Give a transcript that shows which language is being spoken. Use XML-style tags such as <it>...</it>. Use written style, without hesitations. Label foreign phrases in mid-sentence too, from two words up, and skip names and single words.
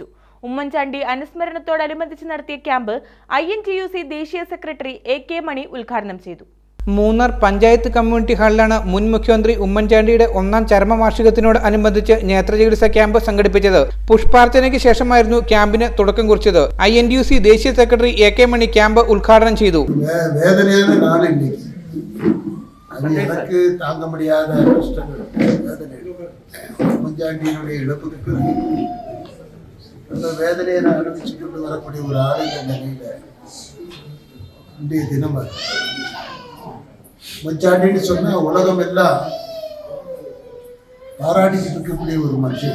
<ml>ഉമ്മൻചാണ്ടി അനുസ്മരണത്തോടനുബന്ധിച്ച് നടത്തിയ ക്യാമ്പ് INTUC ദേശീയ സെക്രട്ടറി AK മണി ഉദ്ഘാടനം ചെയ്തു. മൂന്നാർ പഞ്ചായത്ത് കമ്മ്യൂണിറ്റി ഹാളിലാണ് മുൻ മുഖ്യമന്ത്രി ഉമ്മൻചാണ്ടിയുടെ 1ാം ചരമവാർഷികത്തിനോട് അനുബന്ധിച്ച് നേത്രചികിത്സാ ക്യാമ്പ് സംഘടിപ്പിച്ചത്. പുഷ്പാർച്ചനയ്ക്ക് ശേഷമായിരുന്നു ക്യാമ്പിന് തുടക്കം കുറിച്ചത്. INTUC ദേശീയ സെക്രട്ടറി AK മണി ക്യാമ്പ് ഉദ്ഘാടനം ചെയ്തു.</ml> <ta>எனக்கு தாங்க முடியாத கஷ்டங்கள் உம்மன்சாண்டியினுடைய இழப்புக்கு அந்த வேதனையை அனுபவிச்சு கொண்டு வரக்கூடிய ஒரு ஆள் இந்த நிலையில இன்றைய தினம் உம்மன்சாண்டின்னு சொன்னா உலகம் எல்லாம் பாராட்டிக்கிட்டு இருக்கக்கூடிய ஒரு மனுஷன்.</ta>